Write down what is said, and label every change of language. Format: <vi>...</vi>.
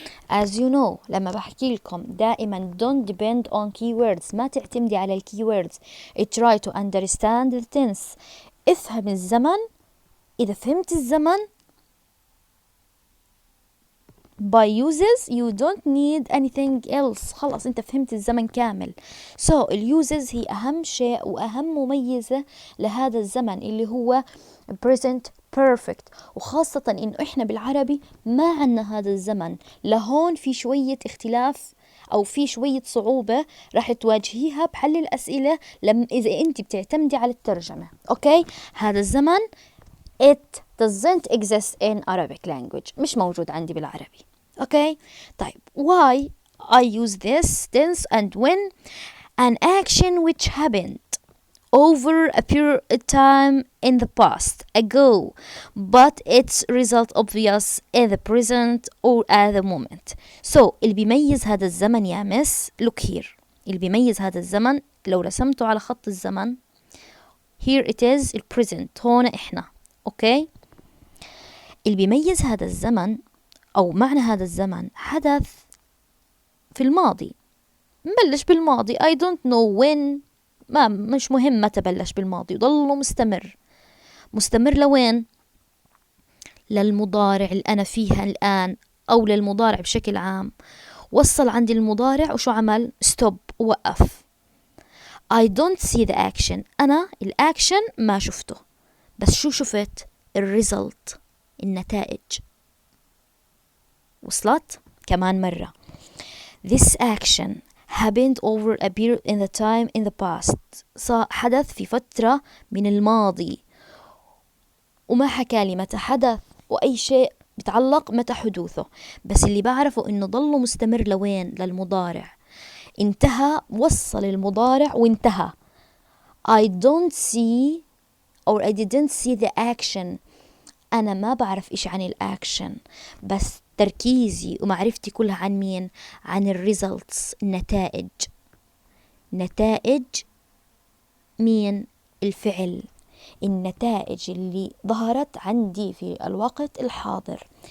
<en>As you know</en> <ar>لما بحكي لكم دائما</ar> <en>don't depend on keywords،</en> <ar>ما تعتمدي على الكيوردز.</ar> <en>try to understand the tense.</en> <ar>افهم الزمن. إذا فهمت الزمن</ar> <en>by uses you don't need anything else.</en> <ar>خلاص انت فهمت الزمن كامل. so uses هي أهم شيء وأهم مميزة لهذا الزمن اللي هو present perfect. وخاصة إنه إحنا بالعربي ما عنا هذا الزمن، لهون في شوية اختلاف أو في شوية صعوبة راح تواجهيها بحل الأسئلة إذا أنت بتعتمدي على الترجمة. أوكي، هذا الزمن</ar> <en>it doesn't exist in Arabic language،</en> <ar>مش موجود عندي بالعربي. أوكي، طيب</ar> <en>why I use this tense and when an action which happened over a period of time in the past ago but its result obvious in the present or at the moment.</en> <ar>So اللي بيميز هذا الزمن يا مس</ar> <en>look here.</en> <ar>اللي بيميز هذا الزمن لو رسمته على خط الزمن</ar> <en>here it is</en> <ar>البريزنت، هون احنا. اوكي، اللي بيميز هذا الزمن او معنى هذا الزمن حدث في الماضي، مبلش بالماضي</ar> <en>I don't know when،</en> <ar>ما مش مهم متى بلش بالماضي، وضله مستمر لوين؟ للمضارع اللي أنا فيها الآن أو للمضارع بشكل عام. وصل عندي المضارع وشو عمل؟ stop، وقف.</ar> <en>I don't see the action،</en> <ar>أنا الأكشن ما شفته، بس شو شفت؟ الريزلت، النتائج. وصلت؟ كمان مرة.</ar> <en>This action happened over a period in the time in the past.</en> <ar>حدث في فترة من الماضي، وما حكى لي متى حدث وأي شيء بتعلق متى حدوثه، بس اللي بعرفه إنه ضله مستمر لوين؟ للمضارع. انتهى، وصل المضارع وانتهى.</ar> <en>I don't see or I didn't see the action.</en> <ar>أنا ما بعرف إيش عن الأكشن، بس تركيزي ومعرفتي كلها عن مين؟ عن الريزلتس، النتائج. نتائج مين؟ الفعل، النتائج اللي ظهرت عندي في الوقت الحاضر.</ar>